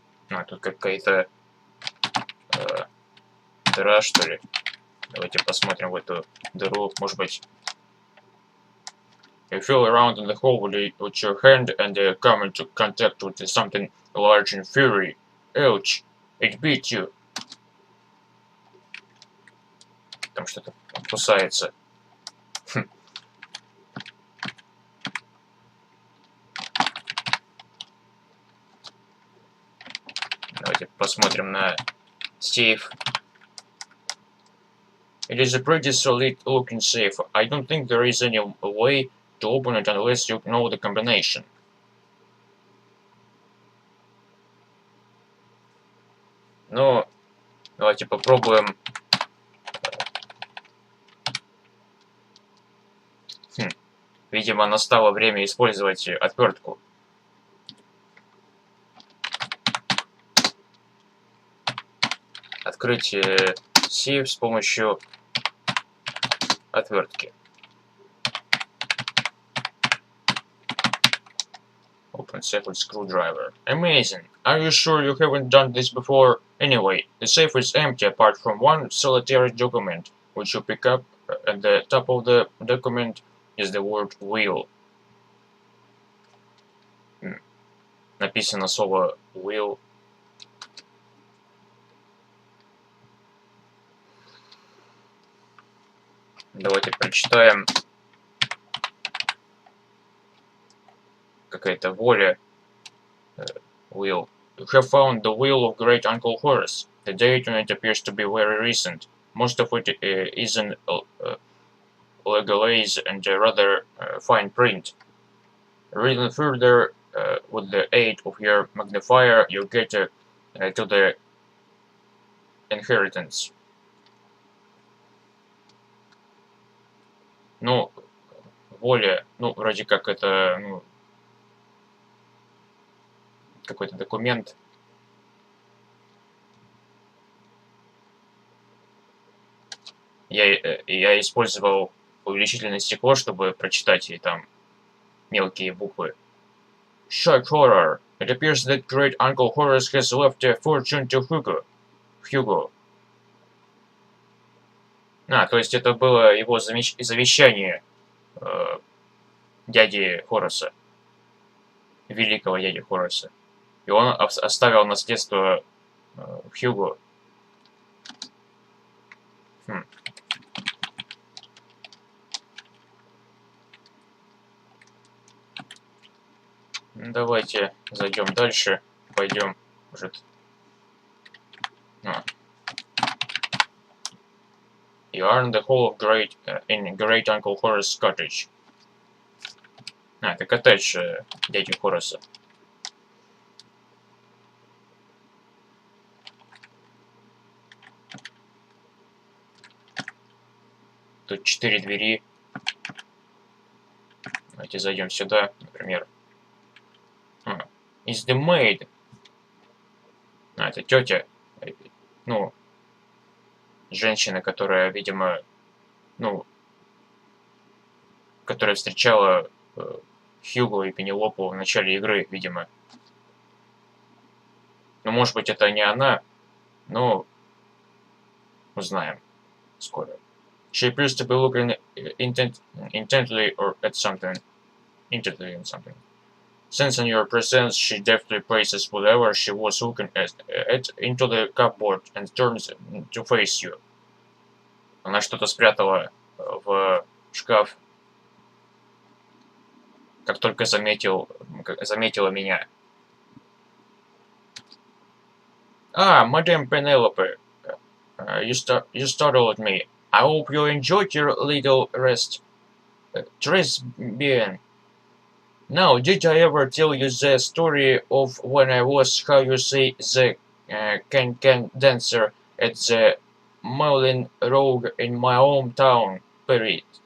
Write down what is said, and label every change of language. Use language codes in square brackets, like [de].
[ru] А, тут какая-то дыра, что ли. Давайте посмотрим в эту дыру. Может быть... [en] You feel around in the hole with your hand and come into contact with something large and furry. Ouch! It beat you. [ru] Там что-то кусается. Давайте посмотрим на сейф. [en] It is a pretty solid looking safe. I don't think there is any way to open it unless you know the combination. [ru] Ну, давайте попробуем. Видимо, настало время использовать отвертку. Открыть сейф с помощью отвертки. [en] Open safe with screwdriver. Amazing! Are you sure you haven't done this before? Anyway, the safe is empty apart from one solitary document, which you pick up. At the top of the document is the word will. [ru] Написано слово will. Давайте прочитаем. Какая-то воля. Will. [en] You have found the will of great Uncle Horace. The date on it appears to be very recent. Most of it is in legalese and rather fine print. Reading further with the aid of your magnifier, you get to the inheritance. [ru] Ну, воля, ну, вроде как это, ну, какой-то документ. Я использовал увеличительное стекло, чтобы прочитать и там мелкие буквы. [en] Shock horror. It appears that great Uncle Horace has left a fortune to Hugo. [ru] А, то есть это было его завещание дяди Хораса, великого дяди Хораса. И он оставил наследство Hugo. Давайте зайдем дальше, пойдем, может. [en] You are in the hall of in great Uncle Horace's cottage. [ru] Это коттедж дяди Хораса. Тут 4 двери. Давайте зайдем сюда, например. [en] Is the maid. [ru] Это тетя. Ну, женщина, которая, видимо, ну, которая встречала Хьюго и Пенелопу в начале игры, видимо. Ну, может быть, это не она, но узнаем скоро. [en] She appears to be looking intently or at something. Intently on something. Sensing your presence, she deftly places whatever she was looking at into the cupboard and turns to face you. Она что-то спрятала в шкаф, как только заметила меня. Madame Penelope, you startled me. I hope you enjoyed your little rest. [fr] Tres bien. [en] Now, did I ever tell you the story of when I was, how you say, the can dancer at the Moulin Rouge in my hometown, Paris?